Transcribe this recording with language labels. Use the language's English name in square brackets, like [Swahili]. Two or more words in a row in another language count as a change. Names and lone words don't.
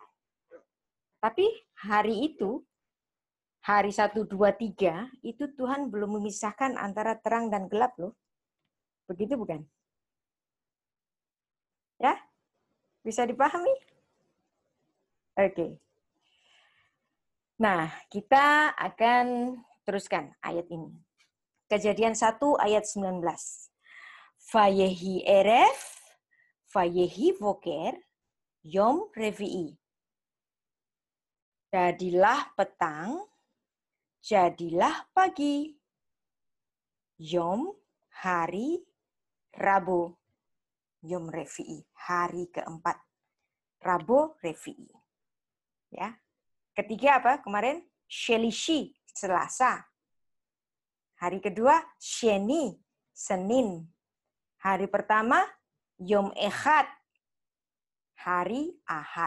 [Indonesian] Tapi hari itu, hari 1, 2, 3, itu Tuhan belum memisahkan antara terang dan gelap loh. Begitu bukan? Ya? Bisa dipahami? Oke. Nah, kita akan teruskan ayat ini. Kejadian 1 ayat 19. [Hebrew] ויהי ערב ויהי בקר יום רביעי. [Indonesian] Jadilah petang, jadilah pagi. Yom, hari, Rabu. [Hebrew] יום רביעי, [Indonesian] hari keempat. Rabu revi'i. Ya. Ketiga apa kemarin? Shelishi, Selasa. Hari kedua, Sheni, Senin. Hari pertama, [Hebrew] יום אחד, [Indonesian] hari Ahad.